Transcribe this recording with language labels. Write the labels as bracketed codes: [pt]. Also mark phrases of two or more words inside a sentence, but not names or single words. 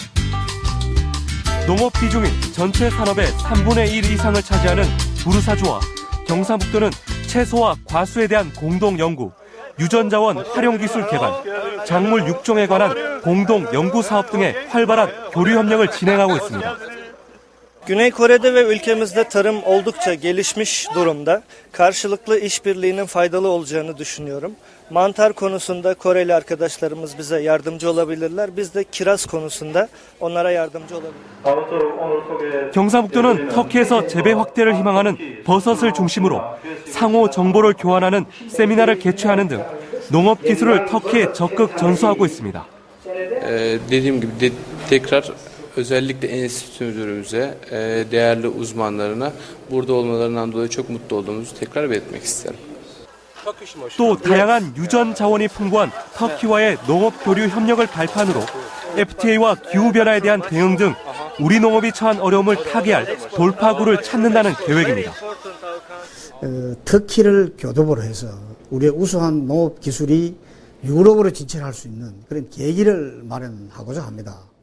[ko] 농업 비중이 전체 산업의 3분의 1 이상을 차지하는 부르사주와 경상북도는 채소와 과수에 대한 공동 연구, 유전자원 활용 기술 개발, 작물 육종에 관한 공동 연구 사업 등의 활발한 교류 협력을 진행하고 있습니다. [tr] Güney Kore'de ve ülkemizde tarım oldukça gelişmiş durumda. Karşılıklı işbirliğinin faydalı olacağını düşünüyorum. Mantar konusunda Koreli arkadaşlarımız bize yardımcı olabilirler. Biz de kiraz konusunda onlara yardımcı olabiliriz. [ko] 경상북도는 터키에서 재배 확대를 희망하는 버섯을 중심으로 상호 정보를 교환하는 세미나를 개최하는 등 농업 기술을 터키에 적극 전수하고 있습니다. [tr] Dediğim gibi tekrar özellikle enstitü müdürümüze, değerli uzmanlarına burada olmalarından dolayı çok mutlu olduğumuzu tekrar belirtmek isterim. [ko] 또 다양한 유전 자원이 풍부한 터키와의 농업 교류 협력을 발판으로 FTA와 기후변화에 대한 대응 등 우리 농업이 처한 어려움을 타개할 돌파구를 찾는다는 계획입니다. 터키를 교두보로 해서 우리의 우수한 농업 기술이 유럽으로 진출할 수 있는 그런 계기를 마련하고자 합니다.